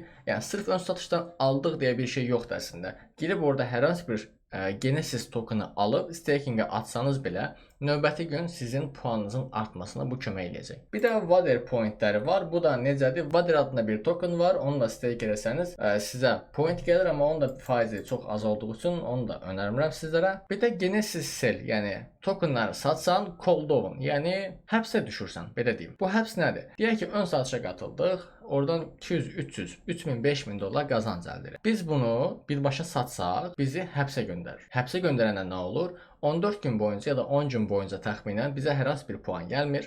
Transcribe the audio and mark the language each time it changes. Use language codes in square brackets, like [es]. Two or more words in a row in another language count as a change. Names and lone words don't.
[az] Yəni sırf ön satışdan aldıq deyə bir şey yoxdur əslində. Girib orada hər hansı bir Genesis tokeni alıb stakingə atsanız belə növbəti gün sizin puanınızın artmasına bu kömək edəcək. Bir də Vader pointləri var. Bu da necədir? Vader adında bir token var. Onu da stake eləsəniz sizə point gəlir, amma onun da faizi çox az olduğu üçün onu da önərmirəm sizlərə. Bir də Genesis sell, yəni tokenları satsan [en] cold down, [az] yəni həbsə düşürsən, belə deyim. Bu həbs nədir? Deyək ki, ön satışa qatıldıq. Oradan 200, 300, 3000, 5000 dollar qazanc əldə edirik. Biz bunu birbaşa satsaq, bizi həbsə göndərir. Həbsə göndərəndə nə olur? 14 gün boyunca ya da 10 gün boyunca təxminən bizə hər hansı bir puan gəlmir.